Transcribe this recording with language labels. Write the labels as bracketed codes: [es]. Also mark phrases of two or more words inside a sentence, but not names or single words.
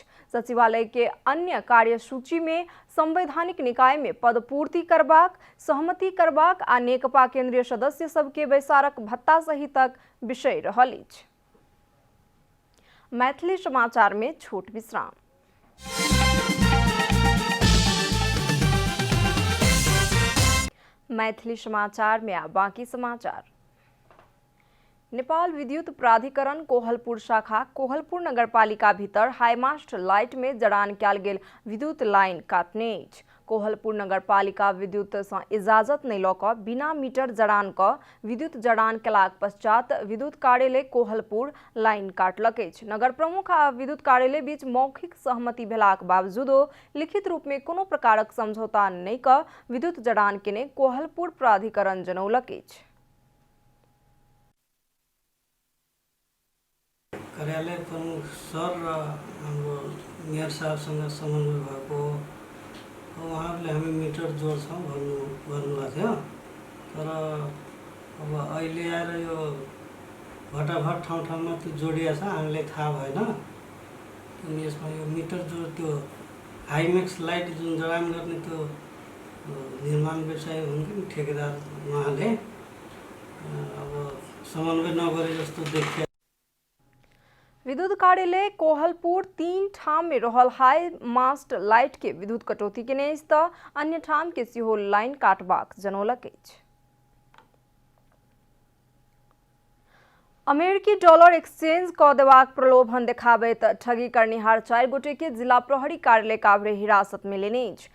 [mai] सचिवालय के अन्य कार्यसूची में संवैधानिक निकाय में पद पूर्ति करबाक, सहमति करबाक आ नेकपा केंद्रीय सदस्य सबके बैसारक भत्ता सहितक विषय रहल अछि। मैथिली समाचार में छोट विश्राम। मैथिली समाचार में बाकी समाचार। नेपाल विद्युत प्राधिकरण कोहलपुर शाखा कोहलपुर नगरपालिका भीतर [en] highmast light [mai] में जड़ान कयल गेल विद्युत लाइन काटने अछि। कोहलपुर नगरपालिका विद्युत से इजाजत नहीं लऽ कऽ बिना मीटर जड़ान विद्युत जड़ान केलाक पश्चात विद्युत कार्यालय कोहलपुर लाइन काटलक अछि। नगर प्रमुख आ विद्युत कार्यालय बीच मौखिक सहमति भेलाक बावजूदो लिखित रूप में कोनो प्रकारक समझौता नहीं कऽ विद्युत जड़ान केने कोहलपुर प्राधिकरण जनौलक अछि। [ne] कार्यालय प्रमुख सर र हाम्रो मेयर साहबसँग समन्वय भएको उहाँहरूले हामी मिटर जोड्छौँ भन्नुभएको थियो। तर अब अहिले आएर यो भटाभट ठाउँमा त्यो जोडिया छ, हामीलाई थाहा भएन। अनि यसमा यो मिटर त्यो हाइमेक्स लाइट जुन जडान गर्ने त्यो निर्माण व्यवसाय हुन् ठेकेदार, उहाँले अब समन्वय नगरे जस्तो देखियो। [mai] विद्युत कार्यालय कोहलपुर 3 ठाम में रहल [en] high mast light [mai] के विद्युत कटौती केने अछि तऽ अन्य ठाम के सेहो लाइन काटबाक जनौलक अछि। अमेरिकी डॉलर एक्सचेंज कऽ देबाक प्रलोभन देखाबैत ठगी करनिहार 4 गोटे के जिला प्रहरी कार्यालय काभ्रे हिरासत में लेने अछि।